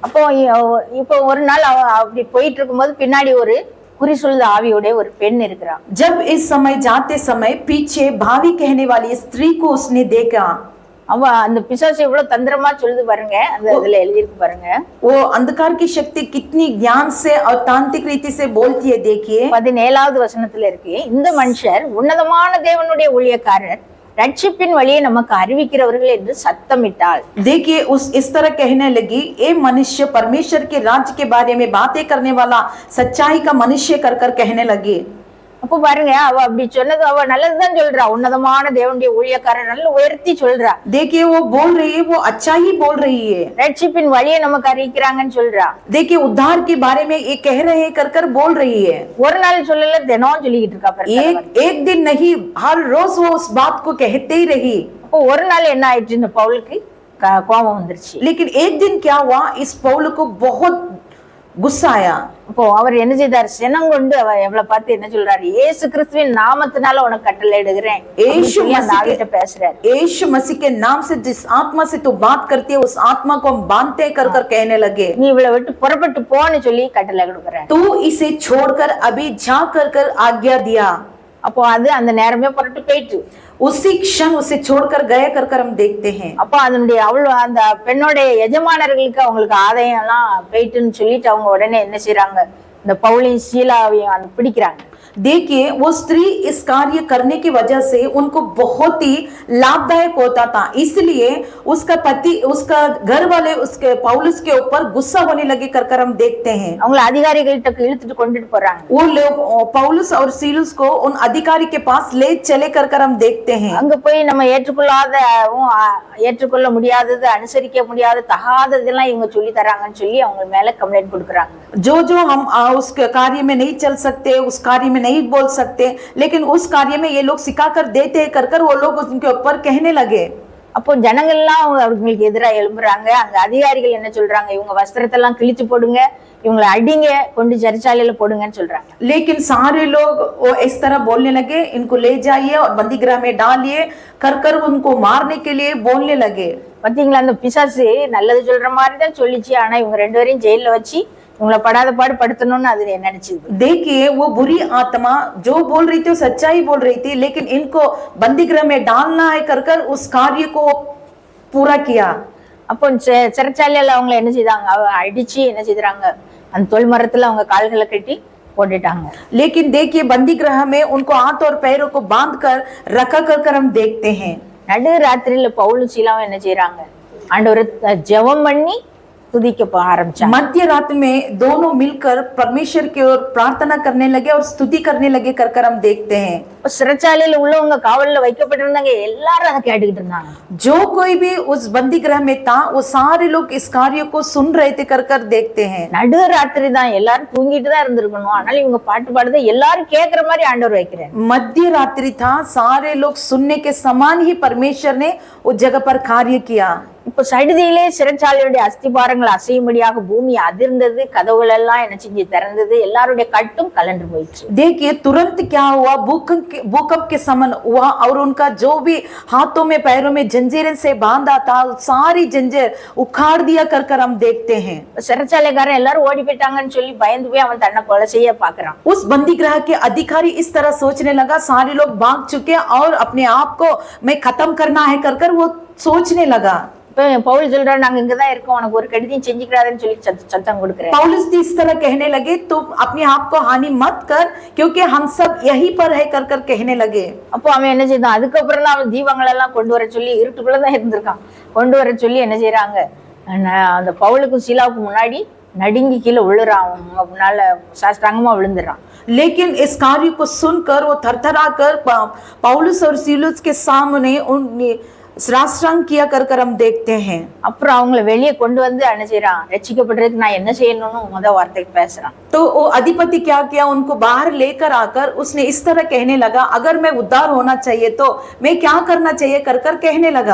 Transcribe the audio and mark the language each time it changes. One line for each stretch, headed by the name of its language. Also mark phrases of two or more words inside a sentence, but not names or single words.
Tamil: இப்போ ஒரு நாள் அப்படி போயிட்டு இருக்கும்போது பின்னாடி ஒரு குறிசொல்லுத ஆவியோட ஒரு பெண் இருக்கிறா.
Hindi: जब इस समय जाते समय पीछे भावी कहने वाली स्त्री को उसने देखा।
Tamil: அவ அந்த பிசாசு எவ்வளவு தந்திரமா சொல்லுது பாருங்க, அந்த இதுல எழுதிருக்கு பாருங்க.
Hindi: वो अंधकार की शक्ति कितनी ज्ञान से और तांत्रिक रीति से बोलती है। देखिए
Tamil: 17வது வசனத்துல இருக்கு, இந்த மனுஷர் உன்னதமான தேவனுடைய ஊழியக்காரர், ரட்சிப்பின் வழியை நமக்கு அறிவிக்கிறவர்கள் என்று சத்தமிட்டாள்.
Hindi: देखिए इस तरह कहने लगी, ये मनुष्य परमेश्वर के राज्य के बारे में बातें करने वाला सच्चाई का मनुष्य कर कहने लगी।
Tamil: அப்ப பாருங்க, அவ அப்படி சொன்னது அவ நல்லதுதான் சொல்றா, உன்னதமான தேவனுடைய ஊழியக்காரர் நல்ல உயர்த்தி சொல்றா.
Hindi: देखिए वो बोल रही है, वो अच्छा ही बोल रही है।
Tamil: ரட்சிப்பின் வழியை நமக்கு அறிவிக்கிறாங்கன்னு சொல்றா.
Hindi: देखिए उद्धार के बारे में ये कह रहे हैं कर बोल रही है।
Tamil: ஒரு நாள் சொல்லல, தினம் சொல்லிக்கிட்டு இருக்கா.
Hindi: एक दिन नहीं, हर रोज वो उस बात को कहते ही रही।
Tamil: அப்போ ஒரு நாள் என்ன ஆயிடுச்சு, இந்த பவுலுக்கு கோபம் வந்துருச்சு.
Hindi: लेकिन एक दिन क्या हुआ, इस पौल को बहुत गुस्सा आया।
Tamil: அப்போ அவர் என்ன செய்தார், சினம் கொண்டு எவ்வளவு பார்த்து என்ன சொல்றாரு, இயேசு கிறிஸ்துவின் நாமத்தினால உனக்கு கட்டளை இடுகிறேன் பேசுறாரு.
Hindi: यीशु मसीह के नाम से जिस आत्मा से तू बात करती है उस आत्मा को हम बांधते कर कहने लगे,
Tamil: நீ இவளை விட்டு புறப்பட்டு போன்னு சொல்லி கட்டளை கொடுக்குறேன்.
Hindi: तू इसे छोड़कर अभी जा कर आज्ञा दिया।
Tamil: அப்போ அது அந்த நேரமே புறப்பட்டு போயிட்டு
Hindi: उसी क्षण उसे छोड़कर गए कर हम देखते हैं।
Tamil: அப்போ அதனுடைய அந்த பெண்ணோட எஜமானர்களுக்கு அவங்களுக்கு ஆதாயம் எல்லாம் போயிட்டுன்னு சொல்லிட்டு அவங்க உடனே என்ன செய்யறாங்க, இந்த பவுலையும் சீலாவையும் பிடிக்கிறாங்க.
Hindi: देखिए वो स्त्री इस कार्य करने की वजह से उनको बहुत ही लाभदायक होता था, इसलिए उसका पति उसका घर वाले उसके पौलुस के ऊपर गुस्सा होने लगे कर हम देखते हैं।
Tamil: அவங்கள அதிகாரிகள்கிட்ட இழுத்துட்டு கொண்டுட்டு போறாங்க.
Hindi: वो लोग पौलुस और सीलुस को उन अधिकारी के पास ले चले कर हम देखते हैं।
Tamil: அங்க போய் நம்ம ஏற்றுக்கொள்ள முடியாதது, அனுசரிக்க முடியாத தகாததெல்லாம் இவங்க சொல்லி தராங்கன்னு சொல்லி அவங்க மேல கம்ப்ளைண்ட் கொடுக்குறாங்க.
Hindi: जो हम उस कार्य में नहीं चल सकते, उस कार्य में नहीं बोल सकते, लेकिन उस कार्य में ये लोग सिखा कर देते कर वो लोग उनके ऊपर कहने लगे।
Tamil: அப்போ ஜனங்கள்லாம் அவங்களுக்கு எதிராக எழும்புறாங்க. அங்க அதிகாரிகள் என்ன சொல்றாங்க, இவங்க வஸ்திரத்தெல்லாம் கிழிச்சு போடுங்க, இவங்களை அடிங்க கொண்டு சிறைச்சாலையில போடுங்கன்னு சொல்றாங்க.
Hindi: लेकिन सारे लोग वो इस तरह बोलने लगे, इनको ले जाइए और बंदी गृह में डालिए कर कर उनको मारने के लिए बोलने लगे।
Tamil: பாத்தீங்களா, அந்த பிசாசு நல்லது சொல்ற மாதிரி தான் சொல்லிச்சு. ஆனா இவங்க 2 பேரையும் ஜெயில வச்சு இவங்களை படாத பாடு படுத்தணும்னு அது நினைச்சது.
Hindi: देखिए वो बुरी आत्मा जो बोल रही थी वो सच्चाई बोल रही थी, लेकिन इनको बंदी गृह में डालना है कर कर उस कार्य को पूरा किया।
Tamil: அப்போ சிறைச்சாலையில அவங்களை என்ன செய்தாங்க, அடிச்சு என்ன செய்தாங்க, அந்த தொல் மரத்துல அவங்க கால்களை கட்டி போட்டுட்டாங்க.
Hindi: लेकिन देखिए बंदी गृह में उनको हाथ और पैरों को बांध कर रखा कर हम देखते हैं।
Tamil: நடு ராத்திரியில பவுலும் சீலாவும் என்ன செய்யறாங்க, ஆண்டவரை ஜெபம் பண்ணி துதிக்க ஆரம்பிச்சாங்க.
Hindi: मध्य रात में दोनों मिलकर परमेश्वर की ओर प्रार्थना करने लगे और स्तुति करने लगे कर हम देखते हैं।
Tamil: சிறைச்சாலையில உள்ளவங்க, காவல்ல வைக்கப்பட்டிருந்தாங்க, எல்லாரும் அதை கேட்டுக்கிட்டு இருந்தாங்க.
Hindi: जो कोई भी उस बंदी गृह में था वो सारे लोग इस कार्य को सुन रहे थे कर देखते हैं।
Tamil: நடு ராத்திரி தான், எல்லாரும் தூங்கிட்டு தான் இருந்திருக்கணும். ஆனாலும் இவங்க பாட்டு பாடுறது எல்லாரும் கேட்கிற மாதிரி ஆண்டவர் வைக்கிறார்.
Hindi: मध्य रात्रि था, सारे लोग सुनने के समान ही परमेश्वर ने उस जगह पर कार्य किया।
Tamil: இப்போ சடுதியிலே சிறைச்சாலையுடைய அஸ்திபாரங்கள் அசையும்படியாக பூமி அதிர்ந்தது, கதவுகள் எல்லாம் என்ன செஞ்சு திறந்தது, எல்லாருடைய கட்டும் கலண்டு போயிடுச்சு.
Hindi: देखिए तुरंत क्या हुआ, भूकंप के समान हुआ और उनका जो भी हाथों में पैरों में जंजीरें से बांधा था सारी जंजीर उखाड़ दिया कर हम देखते हैं।
Tamil: சிறைச்சாலைக்காரன் எல்லாரும் ஓடி போயிட்டாங்கன்னு சொல்லி பயந்து போய் அவன் தன்னை கொலை செய்ய பாக்குறான்.
Hindi: उस बंदी गृह के अधिकारी इस तरह सोचने लगा, सारे लोग भाग चुके और अपने आप को मैं खत्म करना है कर वो सोचने लगा।
Tamil: இப்ப பவுல் சொல்றாரு, நாங்க இங்கதான் இருக்கோம், உனக்கு ஒரு கெடுதியும் செஞ்சுக்கிறாருன்னு சொல்லி சத்தம் கொடுக்குறேன்.
Hindi: पौलुस इस तरह कहने लगे, तुम अपने आप को हानि मत कर क्योंकि हम सब यहीं पर है कर कहने लगे।
Tamil: அப்போ அவன் என்ன செய்தான், அதுக்கப்புறம் தான் அவன் தீபங்கள் எல்லாம் கொண்டு வர சொல்லி, இருட்டுக்குள்ளதான் இருந்திருக்கான், கொண்டு வர சொல்லி என்ன செய்யறாங்க, அந்த பவுலுக்கும் சீலாவுக்கும் முன்னாடி நடுங்கி கீழே விழுறான், அவங்க முன்னால சாஷ்டாங்கமா விழுந்துடுறான்.
Hindi: लेकिन इस कार्य को सुनकर वो थरथरा कर पौलुस और सीलुस के सामने उन श्रास्त्रांग किया कर हम देखते हैं।
Tamil: அப்புறம் அவங்கள வெளியே கொண்டு வந்து என்ன செய்யறான், ரட்சிக்கப்படுறதுக்கு நான் என்ன செய்யணும்னு முதல் வார்த்தைக்கு பேசுறான்.
Hindi: तो वो अधिपति क्या किया, उनको बाहर लेकर आकर उसने इस तरह कहने लगा, अगर मैं उद्धार होना चाहिए तो मैं क्या करना चाहिए कर कहने लगा।